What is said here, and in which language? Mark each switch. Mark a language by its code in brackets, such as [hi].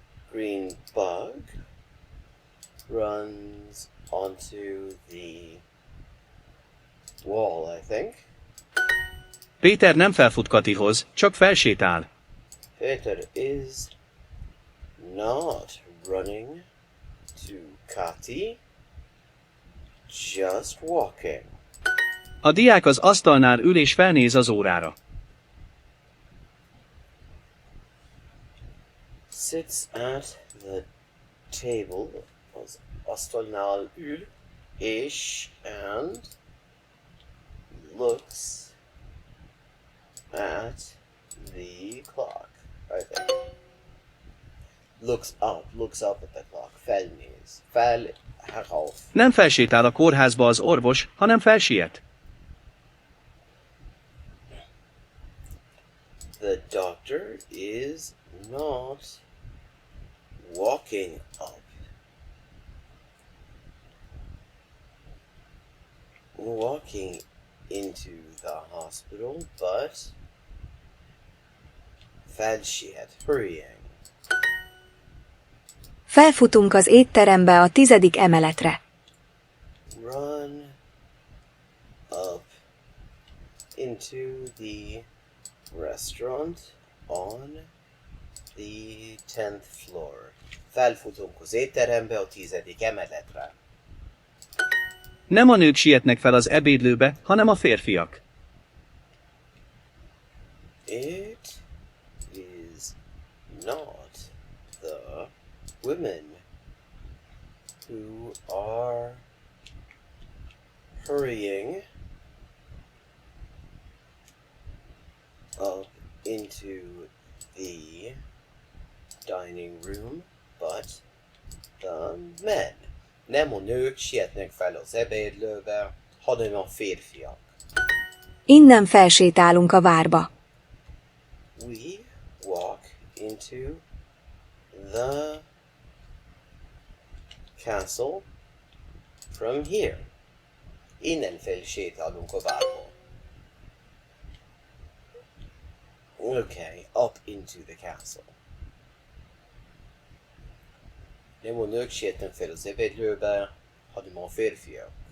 [en] green bug runs onto the wall, I think. [hu] Péter nem felfut Katihoz, csak felsétál. [en] Peter is not running to Kati, just walking. [hu] A diák az asztalnál ül és felnéz az órára. [en] Sits at the table, [hu] az asztalnál ül, és [en] and looks at the clock, I think. Looks up at the clock. Felnéz. Herauf. [hu] Nem felsétál a kórházba az orvos, hanem felsiet. [en] The doctor is not walking up. Walking into the hospital, but felsiet, hurrying. [hu] Felfutunk az étterembe a 10. emeletre. [en] Run up into the restaurant on the 10th floor. [hu] Felfutunk az étterembe a 10. emeletre. Nem a nők sietnek fel az ebédlőbe, hanem a férfiak. [en] It is not the women who are hurrying up into the dining room, but the men. [hu] Nem a nők sietnek fel az ebédlőbe, hanem a férfiak. Innen felsétálunk a várba. [en] We walk into the castle from here. [hu] Innen felsétálunk a várba. [en] Okay, up into the castle. [hu] Nem a nők sietnek fel az ebédlőbe, hanem a férfiak.